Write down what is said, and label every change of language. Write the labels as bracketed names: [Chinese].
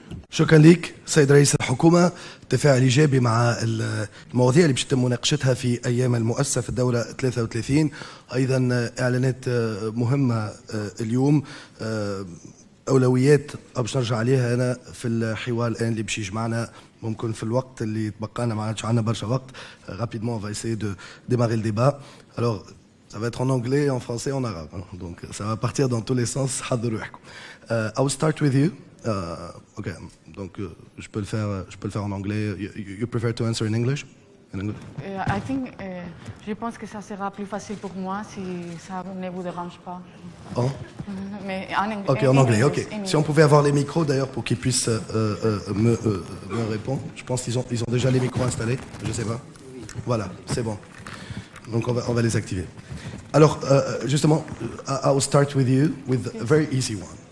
[Arabic] شكرا لك سيد رئيس الحكومة. تفاعل إيجابي مع المواضيع اللي باش يتم مناقشتها في أيام المؤسسة في الدورة 33. أيضا إعلانات مهمة اليوم، أولويات باش نرجع عليها أنا في الحوار الآن اللي باش يجمعنا. ممكن في الوقت اللي تبقى لنا ما عادش عندنا برشا وقت. [French] Rapidement, on va essayer de démarrer le débat. Alors, ça va être en anglais, en français, en arabe. Donc, ça va partir dans tous les sens. [Arabic] حضروا يحكوا. [English] I will start with you. [French] Ok, donc je peux le faire en anglais. [English] You prefer to answer in English? I think, [French] je pense que ça sera plus facile pour moi si ça ne vous dérange pas. Oh. Mais en anglais. Ok, en anglais, ok. Si on pouvait avoir les micros d'ailleurs pour qu'ils puissent me répondre. Je pense qu'ils ont déjà les micros installés, je sais pas. Voilà, c'est bon. Donc on va les activer. Alors, justement, [English] I'll start with you with a very easy one.